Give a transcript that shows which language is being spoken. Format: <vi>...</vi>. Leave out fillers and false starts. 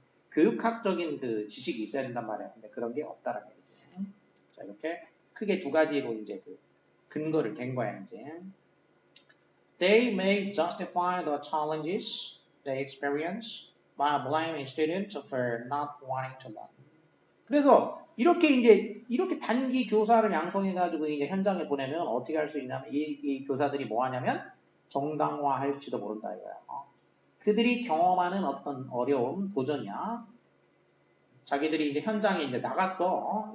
<ko>교육학적인 그 지식이 있어야 된단 말이야. 근데 그런 게 없다라는 얘기지. 자, 이렇게 크게 두 가지로 이제 그 근거를 댄 거야, 이제.</ko> <en>They may justify the challenges they experience by blaming students for not wanting to learn.</en> <ko>그래서 이렇게 단기 교사를 양성해가지고 이제 현장에 보내면 어떻게 할 수 있냐면 이 교사들이 뭐 하냐면 정당화할지도 모른다 이거야. 그들이 경험하는 어떤 어려움, 도전이야. 자기들이 이제 현장에 이제 나갔어.</ko>